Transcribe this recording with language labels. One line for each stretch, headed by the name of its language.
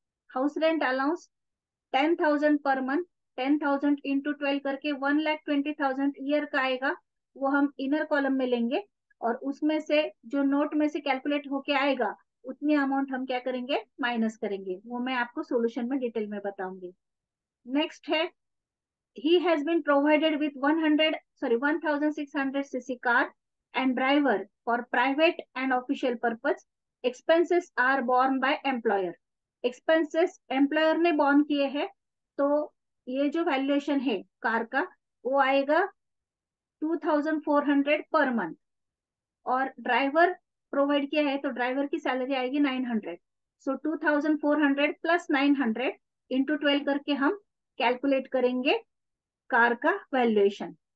Hindi: House rent allowance 10,000 per month, 10,000 into 12 करके 1,20,000 year का आएगा, वो हम इनर कॉलम में लेंगे. और उसमें से जो नोट में से कैलकुलेट होके आएगा उतनी अमाउंट हम क्या करेंगे, माइनस करेंगे. वो मैं आपको सोल्यूशन में डिटेल में बताऊंगी. नेक्स्ट है
English: he has been provided with 1,600 cc car and driver for private and official purpose. Expenses are borne by employer.
Hindi: Expenses employer ने बॉर्न किए हैं, तो ये जो वैल्यूएशन है कार का वो आएगा 2,400 पर मंथ. और ड्राइवर प्रोवाइड किया है तो ड्राइवर की सैलरी आएगी 900. सो 2,400 प्लस 900 इंटू 12 करके हम कैलकुलेट करेंगे कार का वैल्यूएशन.